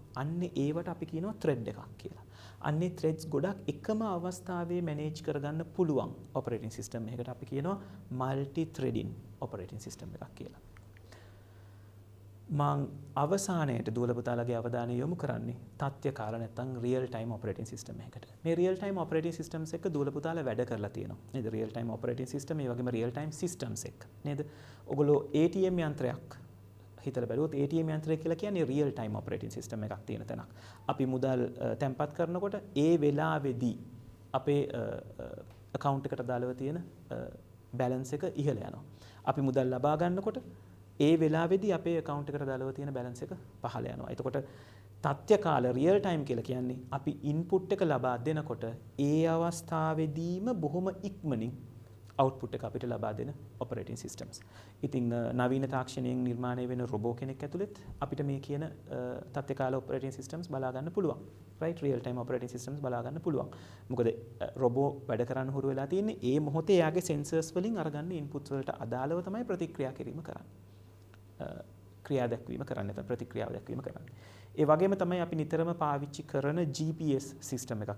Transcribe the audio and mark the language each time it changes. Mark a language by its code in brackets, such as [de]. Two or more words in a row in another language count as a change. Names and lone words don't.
[si] අන්න ඒවට අපි කියනවා thread එකක් කියලා. අන්නේ threads ගොඩක් එකම අවස්ථාවේ manage කරගන්න පුළුවන් [en] operating system [si] එකකට අපි කියනවා [en] multi threading operating system [si] එකක් කියලා. මම අවසානයේට දුවල පුතාලගේ අවධානය යොමු කරන්නේ තත්ත්ව කාල නැත්නම් [en] real time operating system [si] එකකට. මේ [en] real time operating systems [si] එක දුවල පුතාලා වැඩ කරලා තියෙනවා. නේද? [en] real time operating system [si] ඒ වගේම [en] real time systems [si] එක. නේද? ඔගොල්ලෝ ATM යන්ත්‍රයක් හිතලා බලුවොත් ATM යන්ත්‍රය කියලා කියන්නේ real time operating system එකක් තියෙන තැනක්. අපි මුදල් තැන්පත් කරනකොට ඒ වෙලාවේදී අපේ account එකට දාලව තියෙන balance එක ඉහළ යනවා. අපි මුදල් ලබා ගන්නකොට ඒ වෙලාවේදී අපේ account එකට දාලා තියෙන balance එක පහළ යනවා. එතකොට තත්ත්ව කාල [en] real time [si] කියලා කියන්නේ අපි input එක ලබා දෙනකොට ඒ අවස්ථාවේදීම බොහොම ඉක්මනින් output එක අපිට ලබා දෙන [en] operating systems. [si] ඉතින් නවීන තාක්ෂණයෙන් නිර්මාණය වෙන රොබෝ කෙනෙක් ඇතුළත් අපිට මේ කියන තත්ත්ව කාල [en] operating systems [si] බලා ගන්න පුළුවන්. [en] right real time operating systems [si] බලා ගන්න පුළුවන්. මොකද රොබෝ වැඩ කරන්න හුරු වෙලා තියෙන්නේ ඒ මොහොතේ එයාගේ sensors වලින් අරගන්න input වලට අදාළව තමයි ප්‍රතික්‍රියා කිරීම කරන්නේ. ක්‍රියා දැක්වීම කරන්න නැත්නම් ප්‍රතික්‍රියාව දැක්වීම කරන්න. ඒ වගේම තමයි අපි නිතරම පාවිච්චි කරන GPS සිස්ටම් එකක්.